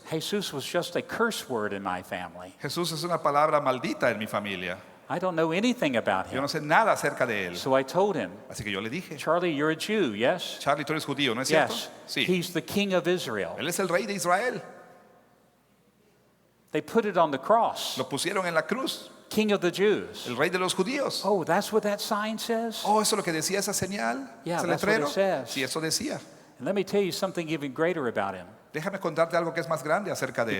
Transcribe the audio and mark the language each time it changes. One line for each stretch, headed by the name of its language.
English: Jesus was just a curse word in my family.
Spanish: Jesús es una palabra maldita en mi familia.
English: I don't know anything about
Spanish: Yo
English: him.
Spanish: no sé nada acerca de él.
English: So I told him,
Spanish: Así que yo le dije,
English: Charlie, you're a Jew, yes?
Spanish: Charlie, tú eres judío, ¿no es cierto?
English: Yes.
Spanish: Sí.
English: He's the king of Israel.
Spanish: Él es el rey de Israel.
English: They put it on the cross.
Spanish: Lo pusieron en la cruz.
English: King of the Jews.
Spanish: El rey de los judíos.
English: Oh, that's what that sign says?
Spanish: Oh, ¿eso es lo que decía esa señal?
English: Yeah,
Spanish: ¿Ese
English: that's what it
Spanish: letrero?
English: says.
Spanish: Sí, eso decía.
English: And let me tell you something even greater about him.
Spanish: Déjame contarte algo que es más grande acerca de él.